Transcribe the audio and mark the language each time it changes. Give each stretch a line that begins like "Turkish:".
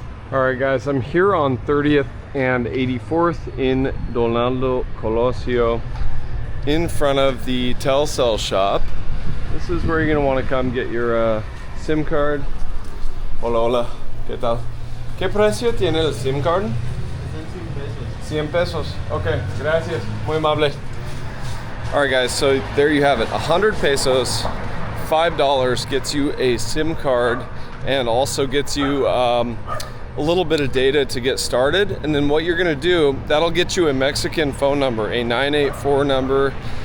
English: All right, guys, I'm here on 30th and 84th in Donaldo Colosio in front of the Telcel shop. This is where you're gonna want to come get your SIM card.
Spanish: Hola, hola, ¿qué tal? ¿Qué precio tiene el SIM card? 100 pesos. Okay, gracias. Muy amable.
English: All right, guys, so there you have it. 100 pesos, $5 gets you a SIM card and also gets you a little bit of data to get started. And then what you're gonna do, that'll get you a Mexican phone number, a 984 number.